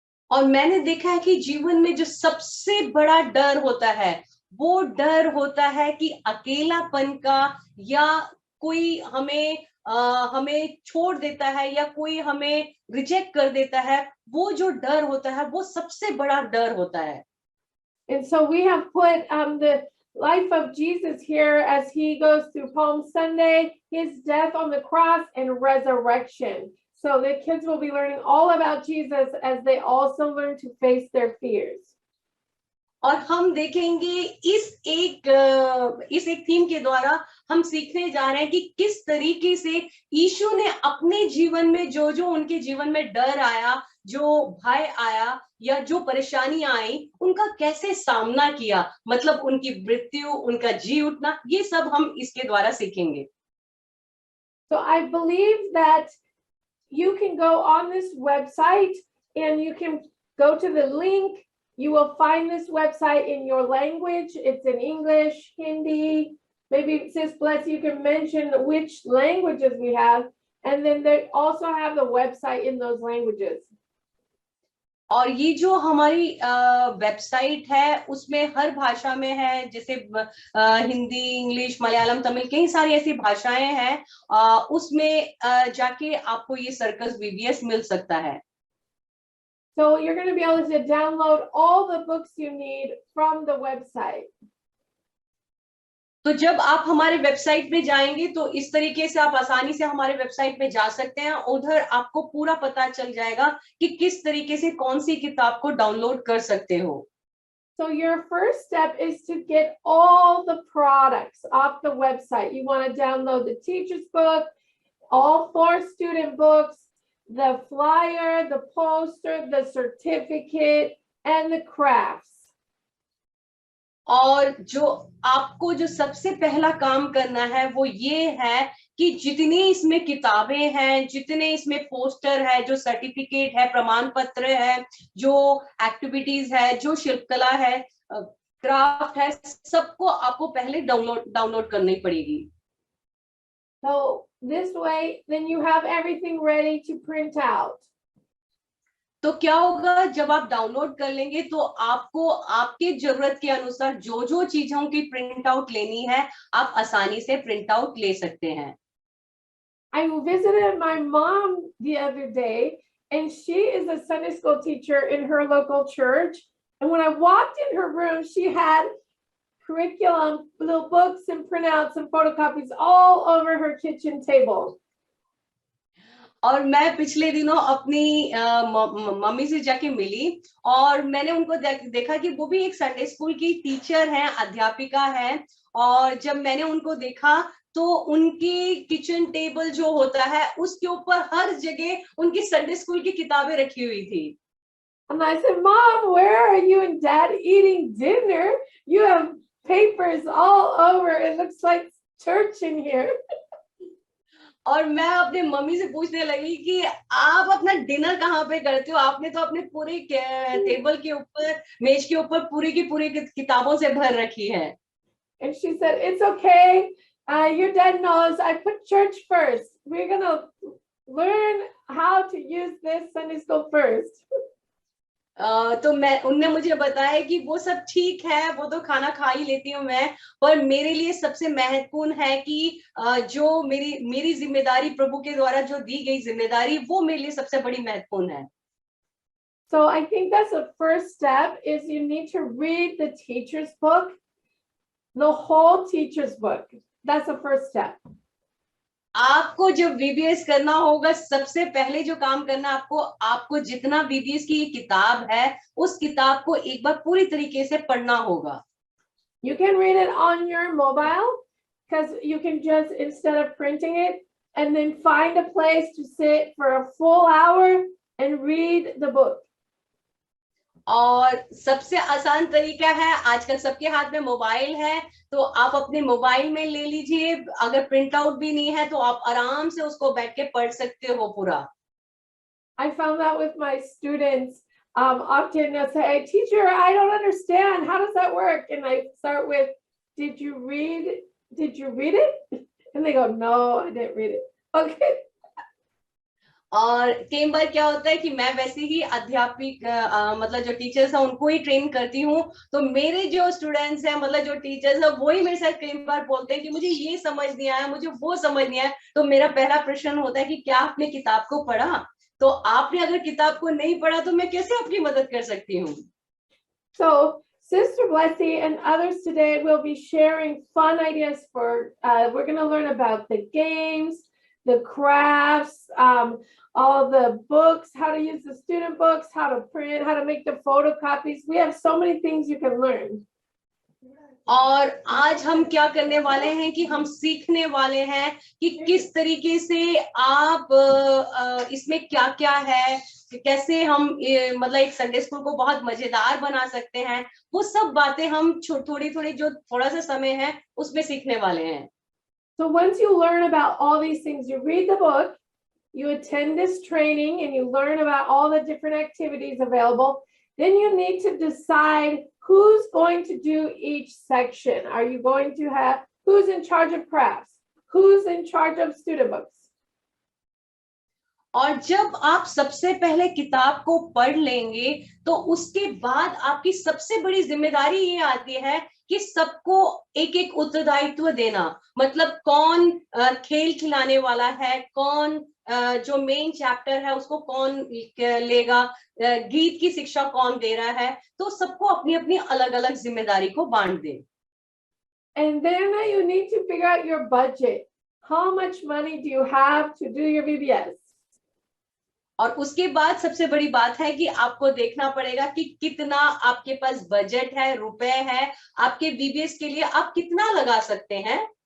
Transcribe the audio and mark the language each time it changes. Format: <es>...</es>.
<hi>और मैंने देखा है कि जीवन में जो सबसे बड़ा डर होता है, वो डर होता है कि अकेलापन का, या कोई हमें छोड़ देता है, या कोई हमें रिजेक्ट कर देता है। वो जो डर होता है वो सबसे बड़ा डर होता है।</hi> <en>And so we have put the life of Jesus here as he goes through Palm Sunday, his death on the cross and resurrection. So the kids will be learning all about Jesus as they also learn to face their fears.</en> <hi>और हम देखेंगे इस एक theme के द्वारा हम सीखने जा रहे हैं कि किस तरीके से यीशु ने अपने जीवन में जो उनके जीवन में डर आया, जो भय आया या जो परेशानियां आई, उनका कैसे सामना किया, मतलब उनकी मृत्यु, उनका जी उठना, ये सब हम इसके द्वारा सीखेंगे।</hi> <en>So I believe that you can go on this website and you can go to the link. You will find this website in your language. It's in English, Hindi. Maybe Sis Bless, you can mention which languages we have. And then they also have the website in those languages.</en> <hi>और ये जो हमारी website है उसमें हर भाषा में है, जैसे हिंदी, इंग्लिश, मलयालम, तमिल, कई सारी ऐसी भाषाएं हैं। उसमें जाके आपको ये सर्कस VBS मिल सकता है।</hi> <en>So you're going to be able to download all the books you need from the website.</en> <hi>तो जब आप हमारे वेबसाइट पे जाएंगे तो इस तरीके से आप आसानी से हमारे वेबसाइट पे जा सकते हैं। उधर आपको पूरा पता चल जाएगा कि किस तरीके से कौन सी किताब को डाउनलोड कर सकते हो।</hi> <en>So your first step is to get all the products off the website. You want to download the teacher's book, all 4 student books, the flyer, the poster, the certificate, and the crafts.</en> <hi>और जो आपको जो सबसे पहला काम करना है वो ये है कि जितनी इसमें किताबें हैं, जितने इसमें पोस्टर है, जो सर्टिफिकेट है, प्रमाण पत्र है, जो एक्टिविटीज है, जो शिल्पकला है, क्राफ्ट है, सबको आपको पहले डाउनलोड करनी पड़ेगी।</hi> <en>So this way, then you have everything ready to print out.</en> <hi>तो क्या होगा, जब आप डाउनलोड कर लेंगे तो आपको आपके जरूरत के अनुसार जो चीजों की प्रिंट आउट लेनी है, आप आसानी से प्रिंट आउट ले सकते हैं।</hi> <en>I visited my mom the other day, and she is a Sunday school teacher in her local church. And when I walked in her room, she had curriculum, little books and printouts and photocopies all over her kitchen table.</en> <hi>और मैं पिछले दिनों अपनी mummy से जाके मिली और मैंने उनको देखा कि वो भी एक संडे स्कूल की टीचर हैं, अध्यापिका हैं। और जब मैंने उनको देखा तो उनकी किचन टेबल जो होता है उसके ऊपर हर जगह उनकी संडे स्कूल की किताबें रखी हुई थी।</hi> <en>And I said, Mom, where are you and Dad eating dinner? You have papers all over. It looks like church in here.</en> <hi>और मैं अपने मम्मी से पूछने लगी कि आप अपना डिनर कहाँ पे करते हो? आपने तो अपने पूरे टेबल के ऊपर, मेज के ऊपर पूरी की पूरी किताबों से भर रखी है।</hi> <en>And she said, it's okay. Your dad knows I put church first. We're going to learn how to use this Sunday school first.</en> <hi>तो उनने मुझे बताया कि वो सब ठीक है, वो तो खाना खा ही लेती हूँ मैं, पर मेरे लिए सबसे महत्वपूर्ण है कि जो मेरी जिम्मेदारी, प्रभु के द्वारा जो दी गई जिम्मेदारी, वो मेरे लिए सबसे बड़ी महत्वपूर्ण है।</hi> <en>So I think that's the first step is you need to read the teacher's book, the whole teacher's book. That's the first step.</en> <hi>आपको जब VBS करना होगा, सबसे पहले जो काम करना आपको जितना VBS की किताब है, उस किताब को एक बार पूरी तरीके से पढ़ना होगा।</hi> <en>You can read it on your mobile because you can just, instead of printing it, and then find a place to sit for a full hour and read the book.</en> <hi>और सबसे आसान तरीका है, आजकल सबके हाथ में मोबाइल है, तो आप अपने मोबाइल में ले लीजिए। अगर प्रिंट आउट भी नहीं है तो आप आराम से उसको बैठ के पढ़ सकते हो पूरा।</hi> <en>I found that with my students. Often they'll say, hey, teacher, I don't understand. How does that work? And I start with, did you read it? And they go, no, I didn't read it. Okay.</en> <hi>और कई बार क्या होता है कि मैं वैसे ही अध्यापिक मतलब जो टीचर्स हैं उनको ही ट्रेन करती हूँ, तो मेरे जो स्टूडेंट्स हैं, मतलब जो टीचर्स हैं, वही मेरे साथ कई बार बोलते हैं कि मुझे ये समझ नहीं आया, मुझे वो समझ नहीं आया। तो मेरा पहला प्रश्न होता है कि क्या आपने किताब को पढ़ा? तो आपने अगर किताब को नहीं पढ़ा तो मैं कैसे आपकी मदद कर सकती हूँ?</hi> <en>So Sister Blessy and others today will be sharing fun ideas for, we're going to learn about the games, the crafts, all the books, how to use the student books, how to print, how to make the photocopies. We have so many things you can learn.</en> <hi>और आज हम क्या करने वाले हैं कि हम सीखने वाले हैं कि किस तरीके से आप इसमें क्या क्या है, कैसे हम मतलब एक संडे स्कूल को बहुत मजेदार बना सकते हैं। वो सब बातें हम थोड़ी जो थोड़ा सा समय है उसमें सीखने वाले हैं।</hi> <en>So once you learn about all these things, you read the book, you attend this training, and you learn about all the different activities available. Then you need to decide who's going to do each section. Are you going to have, who's in charge of crafts? Who's in charge of student books?</en> <hi>और जब आप सबसे पहले किताब को पढ़ लेंगे तो उसके बाद आपकी सबसे बड़ी जिम्मेदारी ये आती है कि सबको एक एक उत्तरदायित्व देना। मतलब कौन खेल खिलाने वाला है, कौन जो मेन चैप्टर है उसको कौन लेगा, गीत की शिक्षा कौन दे रहा है, तो सबको अपनी अपनी अलग अलग जिम्मेदारी को बांट दे।</hi> <en>And then you need to figure out your budget. How much money do you have to do your VBS?</en> <hi>और उसके बाद सबसे बड़ी बात है कि आपको देखना पड़ेगा कि कितना आपके पास बजट है, रुपए है, आपके VBS के लिए आप कितना लगा सकते हैं।</hi>